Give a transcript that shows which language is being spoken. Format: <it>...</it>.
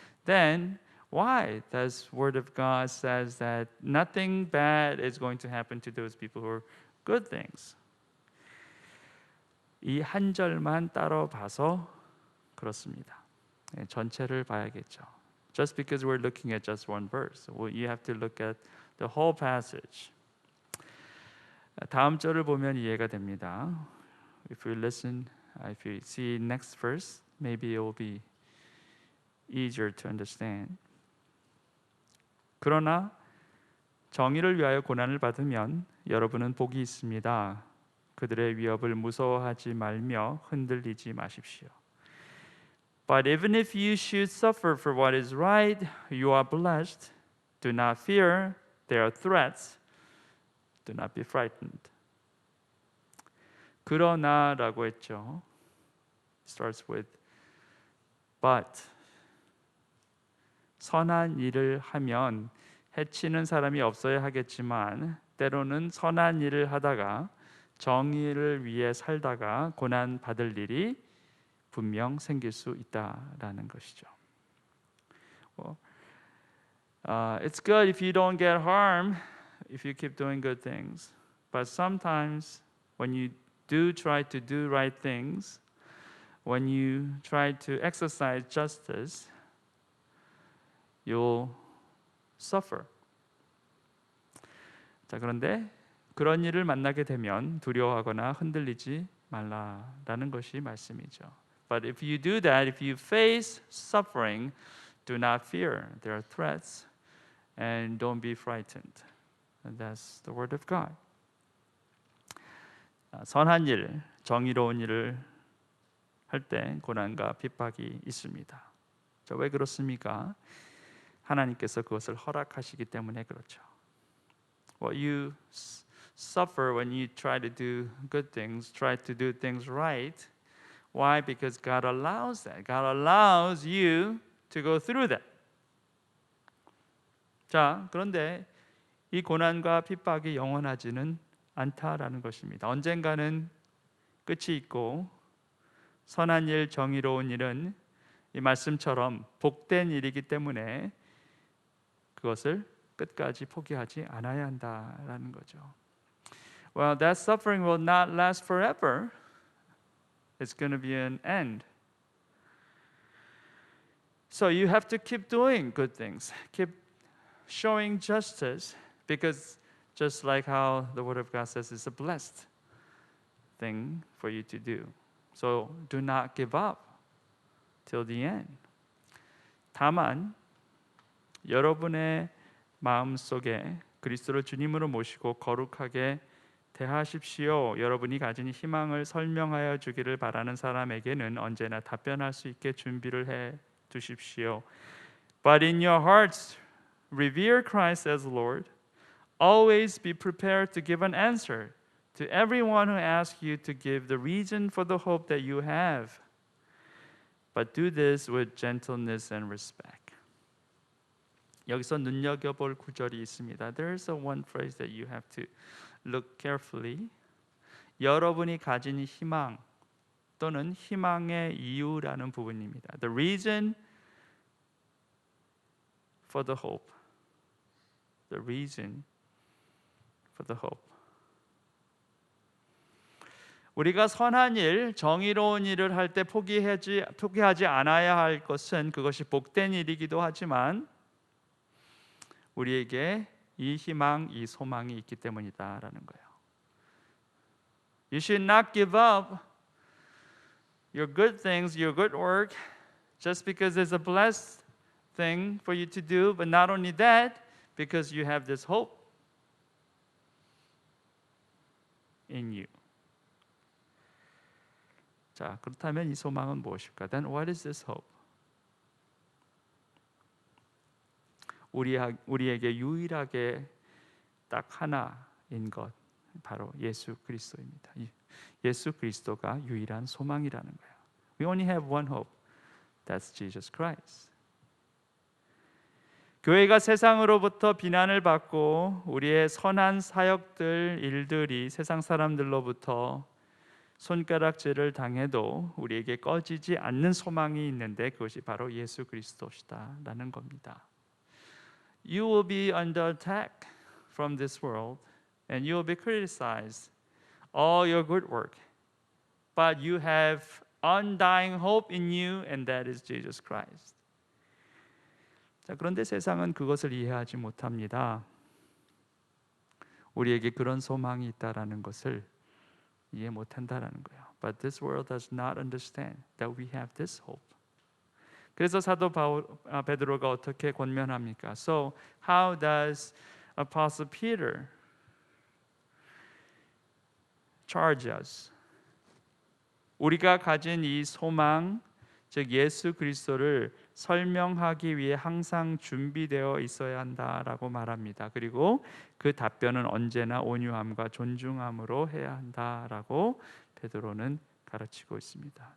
<en>Then why does word of God says that nothing bad is going to happen to those people who are good things?</en> <ko>이 한 절만 따로 봐서 그렇습니다. 전체를 봐야겠죠.</ko> <en>Just because we're looking at just one verse, you have to look at the whole passage.</en> <ko>다음 절을 보면 이해가 됩니다.</ko> <en>If you see next verse, maybe it will be easier to understand.</en> <ko>그러나 정의를 위하여 고난을 받으면 여러분은 복이 있습니다. 그들의 위협을 무서워하지 말며 흔들리지 마십시오.</ko> <en>But even if you should suffer for what is right, you are blessed. Do not fear their threats. Do not be frightened.</en> <ko>그러나라고 했죠.</ko> <en>Starts with but.</en> <ko>선한 일을 하면 해치는 사람이 없어야 하겠지만 때로는 선한 일을 하다가 정의를 위해 살다가 고난 받을 일이 분명 생길 수 있다라는 것이죠.</ko> <en>It's good if you don't get harm, if you keep doing good things. But sometimes when you do try to do right things, when you try to exercise justice, you'll suffer.</en> <ko>자, 그런데 그런 일을 만나게 되면 두려워하거나 흔들리지 말라라는 것이 말씀이죠.</ko> <en>But if you do that, if you face suffering, do not fear. There are threats, and don't be frightened. And that's the word of God.</en> <ko>선한 일, 정의로운 일을 할 때 고난과 핍박이 있습니다. 자, 왜 그렇습니까? 하나님께서 그것을 허락하시기 때문에 그렇죠.</ko> <en>What you suffer when you try to do good things, try to do things right. Why? Because God allows that. God allows you to go through that.</en> <ko>자, 그런데 이 고난과 핍박이 영원하지는 않다라는 것입니다. 언젠가는 끝이 있고 선한 일, 정의로운 일은 이 말씀처럼 복된 일이기 때문에 그것을 끝까지 포기하지 않아야 한다라는 거죠.</ko> <en>Well, that suffering will not last forever. It's going to be an end. So you have to keep doing good things. Keep showing justice, because just like how the Word of God says, it's a blessed thing for you to do. So do not give up till the end.</en> <ko>다만 여러분의 마음 속에 그리스도를 주님으로 모시고 거룩하게 대하십시오. 여러분이 가진 희망을 설명하여 주기를 바라는 사람에게는 언제나 답변할 수 있게 준비를 해 두십시오.</ko> <en>But in your hearts, revere Christ as Lord. Always be prepared to give an answer to everyone who asks you to give the reason for the hope that you have. But do this with gentleness and respect.</en> <ko>여기서 눈여겨볼 구절이 있습니다.</ko> <en>There's a one phrase that you have to look carefully.</en> <ko>여러분이 가진 희망 또는 희망의 이유라는 부분입니다.</ko> <en>The reason for the hope. The reason for the hope.</en> <ko>우리가 선한 일, 정의로운 일을 할 때 포기하지 않아야 할 것은 그것이 복된 일이기도 하지만 우리에게 이 희망, 이 소망이 있기 때문이다라는 거예요.</ko> <en>You should not give up your good things, your good work, just because it's a blessed thing for you to do, but not only that, because you have this hope in you.</en> <ko>자, 그렇다면 이 소망은 무엇일까?</ko> <en>Then what is this hope?</en> <ko>우리에게 유일하게 딱 하나인 것, 바로 예수 그리스도입니다. 예수 그리스도가 유일한 소망이라는 거예요.</ko> <en>We only have one hope. That's Jesus Christ.</en> <ko>교회가 세상으로부터 비난을 받고 우리의 선한 사역들, 일들이 세상 사람들로부터 손가락질을 당해도 우리에게 꺼지지 않는 소망이 있는데 그것이 바로 예수 그리스도시다라는 겁니다.</ko> <en>You will be under attack from this world and you will be criticized all your good work. But you have undying hope in you and that is Jesus Christ.</en> <ko>자, 그런데 세상은 그것을 이해하지 못합니다. 우리에게 그런 소망이 있다라는 것을 이해 못한다라는 거예요.</ko> <en>But this world does not understand that we have this hope.</en> <ko>그래서 사도 베드로가 어떻게 권면합니까?</ko> <en>So how does Apostle Peter charge us?</en> <ko>우리가 가진 이 소망, 즉 예수 그리스도를 설명하기 위해 항상 준비되어 있어야 한다라고 말합니다. 그리고 그 답변은 언제나 온유함과 존중함으로 해야 한다라고 베드로는 가르치고 있습니다.</ko>